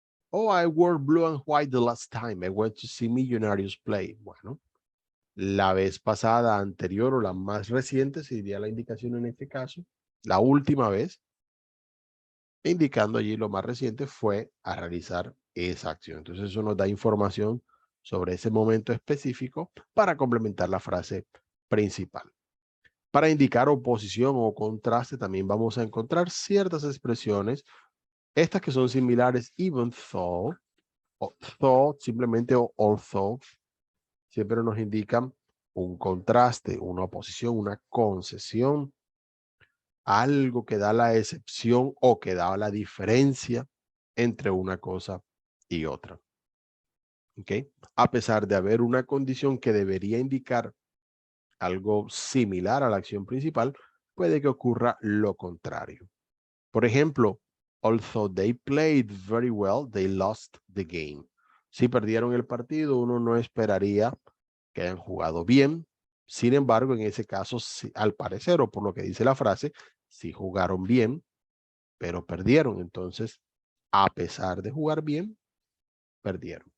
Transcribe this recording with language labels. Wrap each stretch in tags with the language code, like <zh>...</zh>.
<en>Oh, I wore blue and white the last time I went to see Millonarios play.</en> <es>Bueno, la vez pasada, anterior o la más reciente, sería la indicación en este caso. La última vez, indicando allí lo más reciente, fue a realizar esa acción. Entonces eso nos da información sobre ese momento específico para complementar la frase principal. Para indicar oposición o contraste también vamos a encontrar ciertas expresiones, estas que son similares, even though, o though, simplemente o although, siempre nos indican un contraste, una oposición, una concesión, algo que da la excepción o que da la diferencia entre una cosa y otra. ¿Ok? A pesar de haber una condición que debería indicar algo similar a la acción principal, puede que ocurra lo contrario. Por ejemplo,</es> <en>although they played very well, they lost the game.</en> <es>Si perdieron el partido, uno no esperaría que hayan jugado bien. Sin embargo, en ese caso, al parecer, o por lo que dice la frase, sí jugaron bien, pero perdieron. Entonces, a pesar de jugar bien, perdieron.</es>